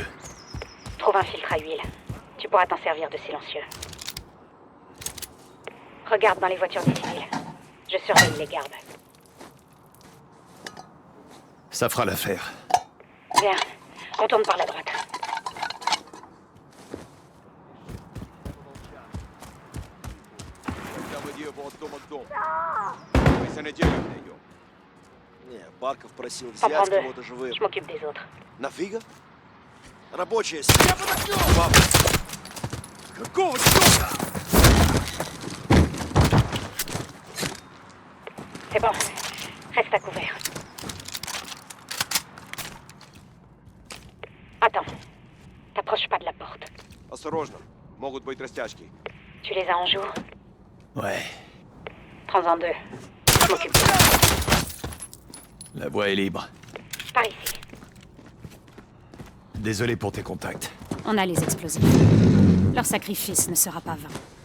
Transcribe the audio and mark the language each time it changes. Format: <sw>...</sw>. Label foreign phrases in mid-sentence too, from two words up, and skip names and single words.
<fr>Trouve un filtre à huile. Tu pourras t'en servir de silencieux. Regarde dans les voitures des civils. Je surveille les gardes. Ça fera l'affaire. Bien. Contourne par la droite.</fr> <ru>Барков просил</ru> <fr>T'en prends</fr> <ru>взять</ru> <fr>deux.</fr> <ru>кого-то живым.</ru> <fr>Je m'occupe des autres.</fr> <ru>Нафига? Рабочие сидят. Папа! Какого черта?</ru> <fr>C'est bon. Reste à couvert. Attends. T'approches pas de la porte.</fr> <ru>Осторожно. Могут быть растяжки.</ru> <fr>Tu les as en joue? Ouais, Prends-en deux. Je m'occupe de ça. la voie est libre. Par ici. Désolé pour tes contacts. On a les explosifs. Leur sacrifice ne sera pas vain.</fr>